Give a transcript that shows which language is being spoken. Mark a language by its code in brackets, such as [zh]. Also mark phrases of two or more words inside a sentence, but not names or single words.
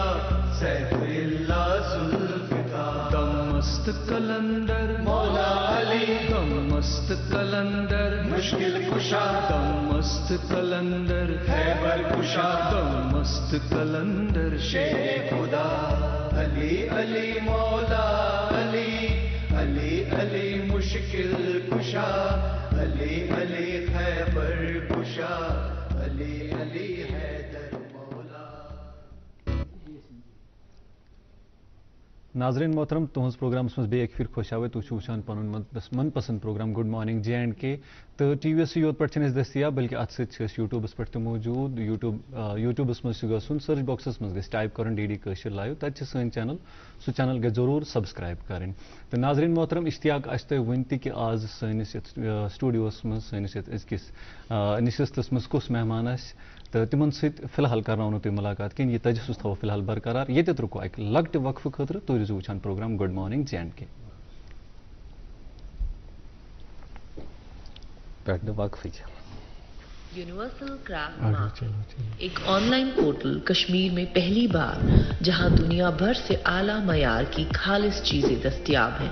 [hi] सैफ इल्ला जुल्फ़िकार दम मस्त कलंदर मौला अली दम मस्त कलंदर मुश्किल कुशा दम मस्त कलंदर खैबर कुशा दम मस्त कलंदर शेर खुदा अली अली मौला अली अली अली मुश्किल कुशा अली अली खैबर कुशा अली अली हैदर मौला [ks] नाजरीन मोहतरम तुहस प्रोग्राम मज बे फिर खुश आवे तुम वुचान पन मन पसंद प्रोग्राम गुड मॉर्निंग JNK तो TV योत पे दस्तियाब बल्कि अत यूट्यूबस पे मौजूद यूट्यूबस मज गन सर्च बॉक्सस मज टाइप कर DD कशर लाइव तत सन चैनल सह चैनल गई [hi] जरूर सब्सक्राइब करें [ks] तो नाजरीन मोहतरम इश्तियाक तुम वन कि आज सैनिस स्टूडियोस मज सैनिस अजकिस नशस्तस मज कुस मेहमान तो तिमन सत फिलहाल कर तुम मुलाकात कहीं यह तजस्सुस थो फिलहाल बरकरार ये रुको अक लकट वक्फ खतर तुम रोजो वुचान प्रोग्राम गुड मॉर्निंग JNK [hi] यूनिवर्सल क्राफ्ट मार्केट एक ऑनलाइन पोर्टल कश्मीर में पहली बार जहां दुनिया भर से आला मयार की खालिस चीजें दस्तयाब हैं।